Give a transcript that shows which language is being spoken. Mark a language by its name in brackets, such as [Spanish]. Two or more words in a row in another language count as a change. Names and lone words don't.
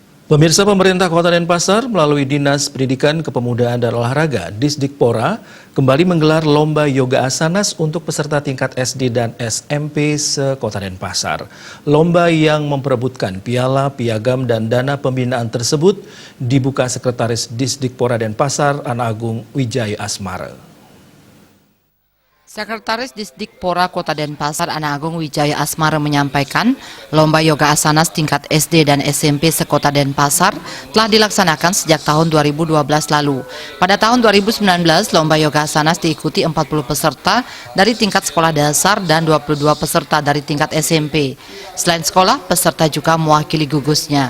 [Indonesian] Pemirsa, pemerintah Kota Denpasar melalui Dinas Pendidikan Kepemudaan dan Olahraga Disdikpora kembali menggelar lomba yoga asanas untuk peserta tingkat SD dan SMP se-Kota Denpasar. Lomba yang memperebutkan piala, piagam, dan dana pembinaan tersebut dibuka Sekretaris Disdikpora Denpasar Ana Agung Wijaya Asmara. Sekretaris Disdikpora Kota Denpasar Ana Agung Wijaya Asmara menyampaikan, lomba yoga asanas tingkat SD dan SMP se-Kota Denpasar telah dilaksanakan sejak tahun 2012 lalu. Pada tahun 2019, lomba yoga asanas diikuti 40 peserta dari tingkat sekolah dasar dan 22 peserta dari tingkat SMP. Selain sekolah, peserta juga mewakili gugusnya.